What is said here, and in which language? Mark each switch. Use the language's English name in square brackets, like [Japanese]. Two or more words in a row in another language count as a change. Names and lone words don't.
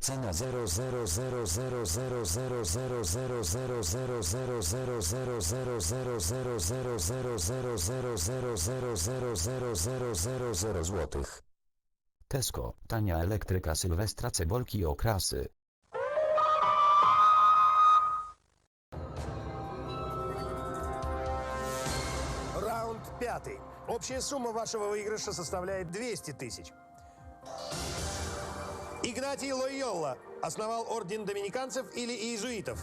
[Polish] Cena 0000000000000000000000000 złotych. Tesco, tania elektryka Sylwestra cebolki okrasy. [Russian] Раунд 5. Общая сумма вашего выигрыша составляет 200 тысяч. Игнатий Лойолла основал орден доминиканцев или иезуитов?